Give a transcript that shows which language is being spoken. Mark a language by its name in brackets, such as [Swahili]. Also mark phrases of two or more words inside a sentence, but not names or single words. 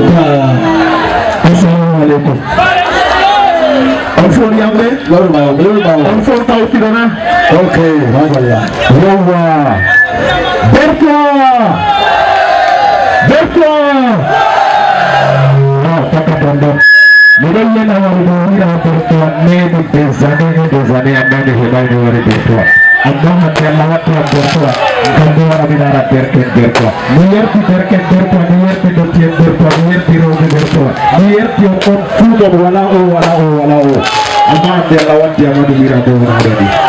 [Arabic] Ah, السلام عليكم. [Fula] On phone yambe? Lawol ɓawo, lawol ɓawo. On phone taw kidona? Ok, madalla. Yawwa. Berko! Berko! Ah, taka tondo. Miɗon yena wari ɗo wira Berko nemi [French] des années et des années, [Fula] a nani heɓani wari Berko. Amma hande Allah watti am Berko, ngam mi wara mi lara derken Berko. Mi yerti derken Berko, mi yerti dottiyen Berko, mi yerti rewɓe Berko, mi yerti on on fuu ɗon wala o, wala o, wala o. Amma hande Allah watti am aɗum wira ɗo wona ɗo ni.